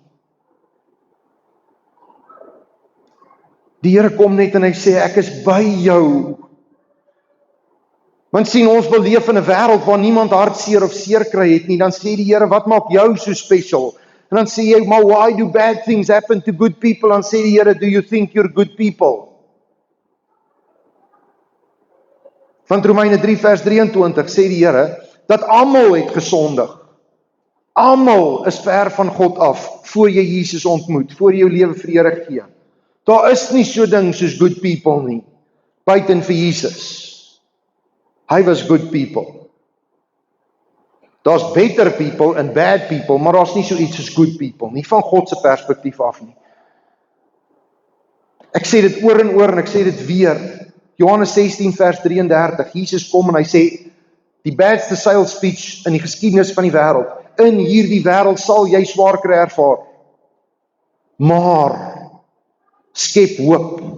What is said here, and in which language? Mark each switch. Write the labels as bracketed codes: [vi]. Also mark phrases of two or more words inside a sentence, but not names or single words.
[af] Die Here kom net en hy sê, ek is by jou. Want sien, ons wil leef in 'n wêreld waar niemand hartseer of seer kry het nie, dan sê die Here, wat maak jou so special? En dan sê jy, maar [en] why do bad things happen to good people? [af] Dan sê die Here, [en] do you think you're good people? [af] Want Romeine 3 vers 23 sê die Here, dat almal het gesondig. Almal is ver van God af, voor jy Jesus ontmoet, voor jy jou lewe vir die Here gee. Daar is nie so ding soos [en] good people [af] nie, buiten vir Jesus. Hy was [en] good people. [af] Daar's [en] better people [af] en [en] bad people, [af] maar daar's nie so iets soos [en] good people, [af] nie van God se perspektief af nie. Ek sê dit oor en ek sê dit weer. Johannes 16 vers 33, Jesus kom en hy sê, die badste [en] sales speech [af] in die geskiedenis van die wêreld, in hierdie wêreld sal jy swaar kry ervaar, maar skep hoop.